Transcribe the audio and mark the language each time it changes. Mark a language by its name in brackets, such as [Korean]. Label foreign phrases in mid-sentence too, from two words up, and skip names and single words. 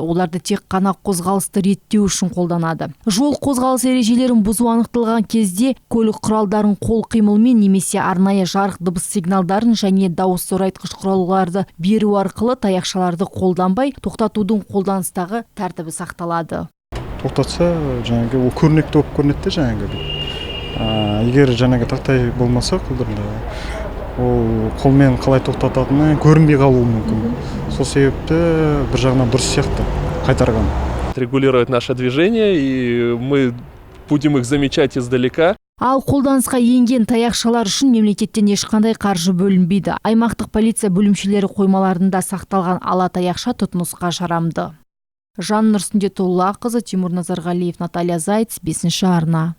[Kazakh] Оларды тек қана қозғалысты реттеу үшін қолданады. Жол қозғалыс ережелерін бұзу анықталған кезде көлік құралдарын қол қимылмен немесе арнайы жарық дыбыс сигналдарын және дауыс зорайтқыш құралдарды беру арқылы таяқшаларды қолданбай тоқтатудың қолданыстағы тәртібі сақталады. Тоқтатса, жаңағы ол көрнекті болып көрінеді жаңағы. Егер жаңағы тақтай болмаса қолдарында ол қолмен қалай тоқтататыны көрінбей қалуы мүмкін. Сол себепті бір жағынан дұрыс сияқты қайтарған. [Russian] Регулирует наше движение, и мы будем их замечать издалека. [Kazakh] Ал қолданысқа енген таяқшалар үшін мемлекеттен ешқандай қаржы бөлінбейді. Аймақтық полиция бөлімшелері қоймаларында сақталған ала таяқша тұтынысқа жарамды. Жаннұр Сүндетоллақызы, Тимур Назарғалиев, Наталья Зайц, 5-ші арна.